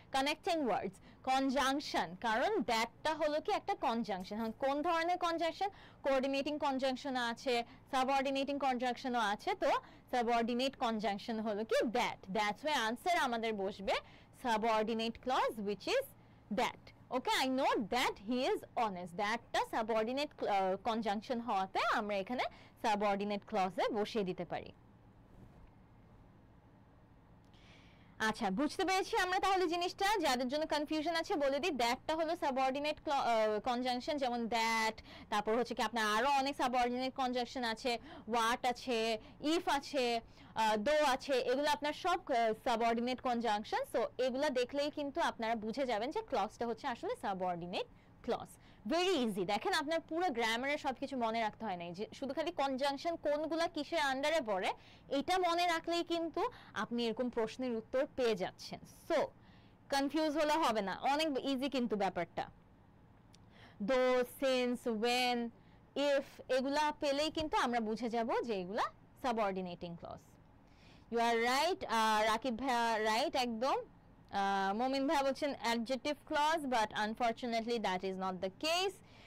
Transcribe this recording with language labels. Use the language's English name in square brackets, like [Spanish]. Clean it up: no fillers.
[Bangla] Connecting ওয়ার্ডস, conjunction. কারণ দ্যাটটা হলো কি একটা কনজাংশন। কোন ধরনের কনজাংশন? কোঅর্ডিনেটিং কনজাংশন আছে, সাবঅর্ডিনেটিং কনজাংশনও আছে। তো সাবঅর্ডিনেট কনজাংশন হলো কি দ্যাট। দ্যাটস ওয়াই আনসার আমাদের বসবে subordinate clause, [English] which is that. Okay, I know that he is honest. [Bangla] দ্যাটটা subordinate conjunction হওয়াতে আমরা এখানে সাবঅর্ডিনেট ক্লজে বসিয়ে দিতে পারি। আচ্ছা, বুঝতে পেরেছি আমরা তাহলে জিনিসটা। যাদের জন্য কনফিউশন আছে বলে দিই, দ্যাটটা হলো সাবঅর্ডিনেট কনজাংশন, যেমন দ্যাট, তারপর হচ্ছে কি আপনার আরো অনেক সাবঅর্ডিনেট কনজাংশন আছে, ওয়াট আছে, ইফ আছে, দো আছে, এগুলো আপনার সব সাবঅর্ডিনেট কনজাংশন। সো এগুলো দেখলেই কিন্তু আপনারা বুঝে যাবেন যে ক্লজটা হচ্ছে আসলে সাবঅর্ডিনেট ক্লজ। Very easy. দেখেন, আপনার পুরো গ্রামারের সবকিছু মনে রাখতে হয় না, যে শুধু খালি কনজাংশন কোনগুলা কিসের আন্ডারে পড়ে এটা মনে রাখলেই কিন্তু আপনি এরকম প্রশ্নের উত্তর পেয়ে যাচ্ছেন। সো কনফিউজ হলে হবে না, অনেক ইজি কিন্তু ব্যাপারটা। দো, সিন্স, ওয়েন, ইফ এগুলা পেলেই কিন্তু আমরা বুঝে যাব যে এগুলা subordinating clause. [English] You are right, Rakib ভাইয়া right একদম। Momin bhai বলছেন adjective clause, but unfortunately that is not the case.